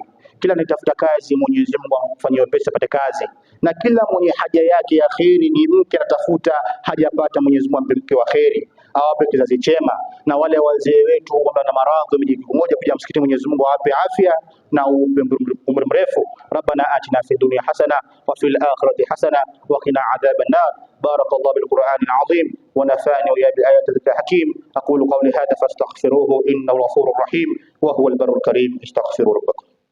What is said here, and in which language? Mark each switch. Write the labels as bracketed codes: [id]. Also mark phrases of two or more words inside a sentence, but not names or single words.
[sw] Kila anayetafuta kazi Mwenyezi Mungu amfanyie wepesi apate kazi. Na kila mwenye haja yake ya kheri, ni mke anatafuta hajapata, Mwenyezi Mungu ampe mke wa kheri, awape kizazi chema. Na wale wazee wetu ambao na maradhi mmoja kuja msikitini, Mwenyezi Mungu awape afya na umri mrefu. [ar] ربنا آتنا في الدنيا حسنة وفي الآخرة حسنة وقنا عذاب النار. بارك الله بالقرآن العظيم ونفعني وإياه بآيات الذكر الحكيم. أقول قولي هذا فاستغفروه إنه الغفور الرحيم وهو البر الكريم. استغفروا ربكم.